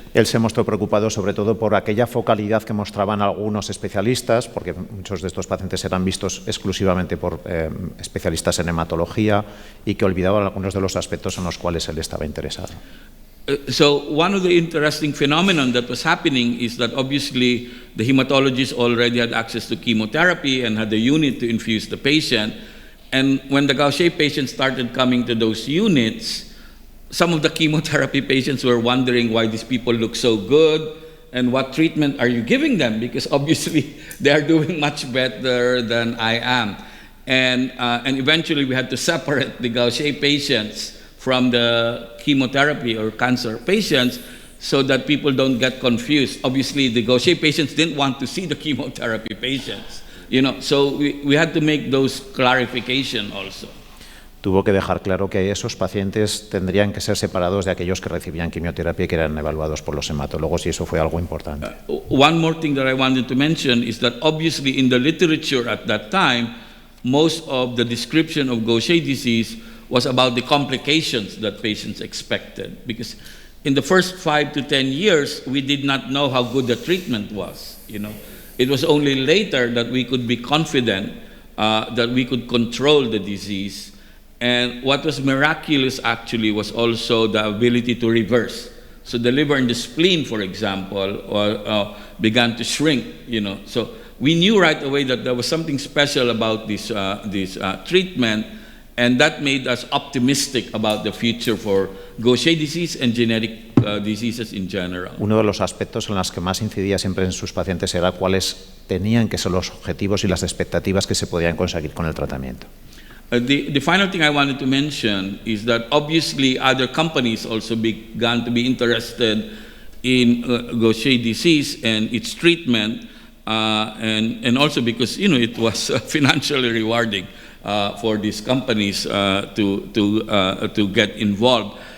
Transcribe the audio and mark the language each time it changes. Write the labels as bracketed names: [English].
[Spanish] Él se mostró preocupado sobre todo por aquella focalidad que mostraban algunos especialistas, porque muchos de estos pacientes eran vistos exclusivamente por especialistas en hematología y que olvidaban algunos de los aspectos en los cuales él estaba interesado. [English] So one of the interesting phenomenon that was happening is that obviously the hematologists already had access to chemotherapy and had the unit to infuse the patient. And when the Gaucher patients started coming to those units, some of the chemotherapy patients were wondering why these people look so good and what treatment are you giving them, because obviously they are doing much better than I am. And eventually we had to separate the Gaucher patients from the chemotherapy or cancer patients so that people don't get confused. Obviously, the Gaucher patients didn't want to see the chemotherapy patients, so we had to make those clarification also. [Spanish] Tuvo que dejar claro que esos pacientes tendrían que ser separados de aquellos que recibían quimioterapia y que eran evaluados por los hematólogos, y eso fue algo importante. [English] One more thing that I wanted to mention is that obviously in the literature at that time, most of the description of Gaucher disease was about the complications that patients expected, because in the first 5 to 10 years, we did not know how good the treatment was. It was only later that we could be confident that we could control the disease. And what was miraculous actually was also the ability to reverse. So the liver and the spleen, for example, began to shrink. So we knew right away that there was something special about this treatment. And that made us optimistic about the future for Gaucher disease and genetic diseases in general. [Spanish] Uno de los aspectos en los que más incidía siempre en sus pacientes era cuáles tenían que ser los objetivos y las expectativas que se podían conseguir con el tratamiento. [English] The final thing I wanted to mention is that obviously other companies also began to be interested in Gaucher disease and its treatment, and also because it was financially rewarding for these companies to get involved.